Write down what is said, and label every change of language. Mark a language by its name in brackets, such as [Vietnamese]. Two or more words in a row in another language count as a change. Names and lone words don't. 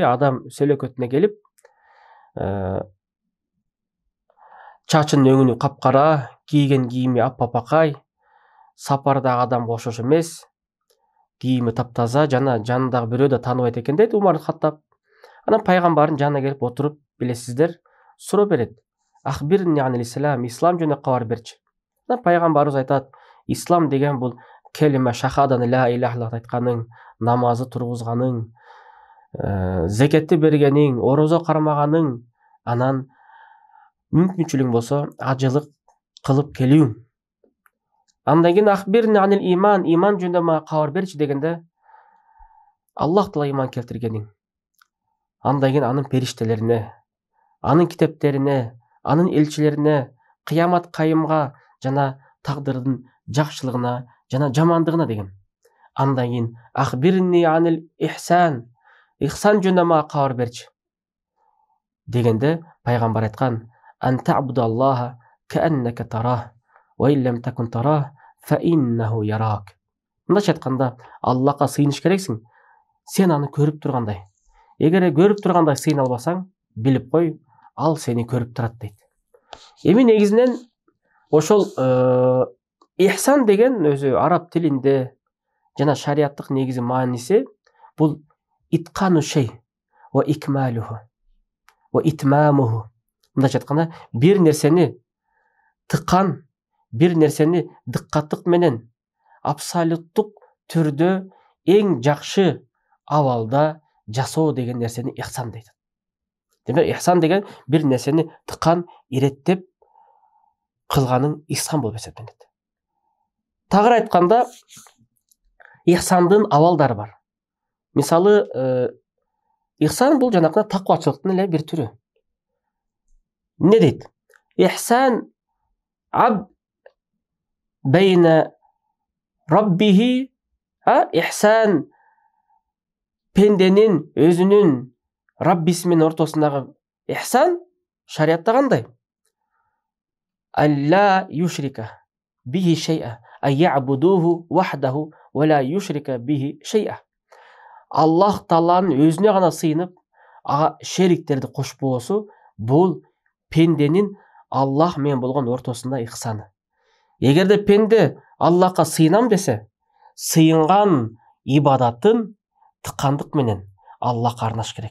[Kyrgyz] Адам сөйлөкөтүнө келип, чачынын өңүнү капкара, кийген кийими аппапакай, сапардагы адамга окшош эмес, кийими таптаза, жана жанындагы бирөө да тааныбайт экен дейт Умар Хаттаб. Анан пайгамбардын жанына келип отуруп, билесиздер, суроо берет. [Arabic] أخبرني عن الإسلام, [Kyrgyz] ислам жөнүндө кабар берчи. Анан пайгамбарыбыз айтат: ислам деген бул келима шахаданы [Arabic] لا إله إلا الله [Kyrgyz] айтканың, намазы тургузганың, зекетти бергениң, орозо кармаганың, анан мүмкүнчүлүгүң болсо ажылык кылып келүүң. Андан кийин [Arabic] أخبرني عن الإيمان, [Kyrgyz] иман жөнүндө мага кабар берчи дегенде, Аллах Таала иман келтиргениң, андан кийин анын периштелерине, анын китептерине, анын элчилерине, кыямат кайымга жана тагдырдын жакшылыгына жана жамандыгына деген. Андан кийин [Arabic] أخبرني عن الإحسان, [Kyrgyz] ихсан жөнүндө мага кабар берчи дегенде пайгамбар айткан: [Arabic] أن تعبد الله كأنك تراه وإن لم تكن تراه فإنه يراك. [Kyrgyz] Мындайча айтканда, Аллахка сыйыныш керексиң, сен аны көрүп тургандай. Эгер көрүп тургандай сыйына албасаң, билип кой, ал сени көрүп турат дейт. Эми негизинен ошол ихсан деген өзү араб тилинде жана шариаттык негизи мааниси бул [Arabic] إتقان الشيء وإكماله وإتمامه. [Kyrgyz] Мындайча айтканда, бир нерсени тыккан, бир нерсени дыккаттык менен абсолюттук түрдө эң жакшы абалда жасоо деген нерсени ихсан дейт. Демек, ихсан деген бир нерсени тыккан, иреттеп кылганың ихсан болуп эсептелет. Тагыраак айтканда, ихсандын абалдары бар. Мисалы, ихсан бул жанакы таквачылыктын эле бир түрү. Не дейт? [Arabic] إحسان عبد بين ربه, [Kyrgyz] ихсан пенденин өзүнүн Раббиси менен ортосундагы ихсан шариатта кандай? [Arabic] ألا يشرك به شيئا، أن يعبده وحده ولا يشرك به شيئا. [Kyrgyz] Аллах Тааланын өзүнө гана сыйынып, ага шериктерди кошпоосу бул пенденин Аллах менен болгон ортосунда ихсаны. Эгерде пенде Аллахка сыйынам десе, сыйынган ибадатын тыккандык менен Аллахка арнаш керек.